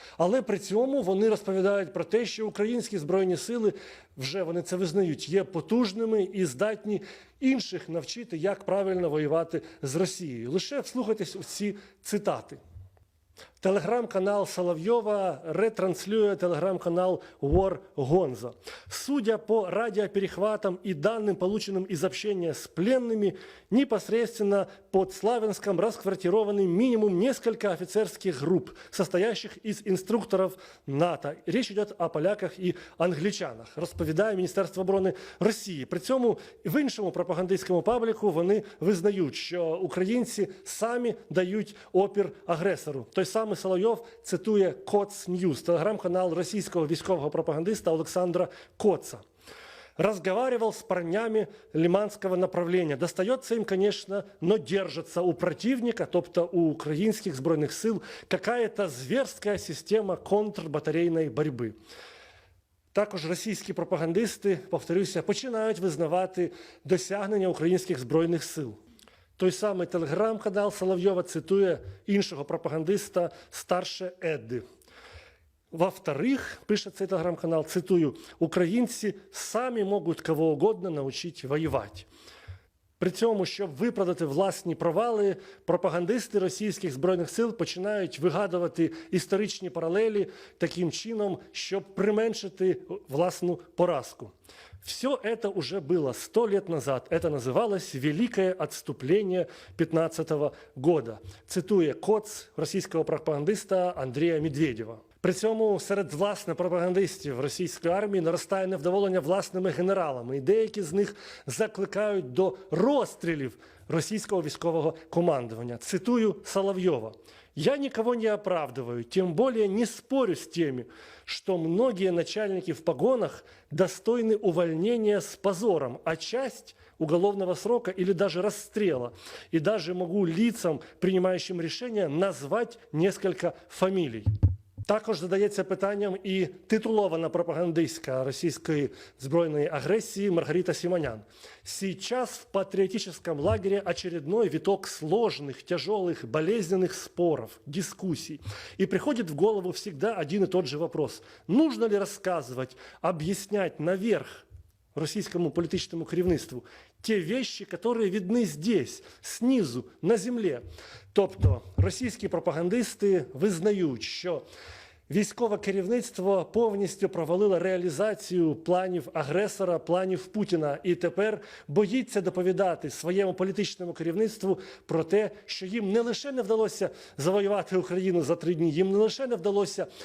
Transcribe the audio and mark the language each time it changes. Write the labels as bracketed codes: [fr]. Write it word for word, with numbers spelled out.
[uk] Але при цьому вони розповідають про те, що українські Збройні сили, вже вони це визнають, є потужними і здатні інших навчити, як правильно воювати з Росією. Лише вслухайтесь у ці цитати. Телеграм-канал Соловьева ретранслює телеграм-канал War Gonzo. [ru] Судя по радиоперехватам и данным, полученным из общения с пленными, непосредственно под Славянском расквартированы минимум несколько офицерских групп, состоящих из инструкторов НАТО. Речь идет о поляках и англичанах, [uk] розповідає Міністерство оборони Росії. При цьому в іншому пропагандистському пабліку вони визнають, що українці самі дають опір агресору. Той саме Соловйов цитує «Коц Ньюз», телеграм-канал російського військового пропагандиста Олександра Коца. [ru] «Разговаривал с парнями лиманского направления. Достается им, конечно, но держится у противника, [uk] тобто у украинских збройних сил, [ru] какая-то зверская система контрбатарейной борьбы». [uk] Також російські пропагандисти, повторюся, починають визнавати досягнення українських збройних сил. Той самий телеграм-канал Соловйова цитує іншого пропагандиста «Старше Едди». [ru] «Во-вторых, [uk] – пише цей телеграм-канал, – цитую, українці самі можуть [ru] кого угодно [uk] навчити воювати». При цьому, щоб виправдати власні провали, пропагандисти російських збройних сил починають вигадувати історичні паралелі таким чином, щоб применшити власну поразку. [ru] Все это уже было сто лет назад. Это называлось «Великое отступление пятнадцатого года», [uk] цитує Коц російського пропагандиста Андрія Медведєва. При цьому серед власне пропагандистів російської армії наростає невдоволення власними генералами, і деякі з них закликають до розстрілів російського військового командування. Цитую Соловйова. [ru] «Я никого не оправдываю, тем более не спорю с теми, что многие начальники в погонах достойны увольнения с позором, а часть уголовного срока или даже расстрела. И даже могу лицам, принимающим решения, назвать несколько фамилий». [uk] Також задається питанням і титулована пропагандистка російської збройної агресії Маргарита Симонян. [ru] «Сейчас в патриотическом лагере очередной виток сложных, тяжелых, болезненных споров, дискуссий. И приходит в голову всегда один и тот же вопрос. Нужно ли рассказывать, объяснять наверх, [uk] російському політичному керівництву, [ru] те вещи, которые видны здесь, снизу, [uk] на землі. Тобто російські пропагандисти визнають, що військове керівництво повністю провалило реалізацію планів агресора, планів Путіна, і тепер боїться доповідати своєму політичному керівництву про те, що їм не лише не вдалося завоювати Україну за три дні, їм не лише не вдалося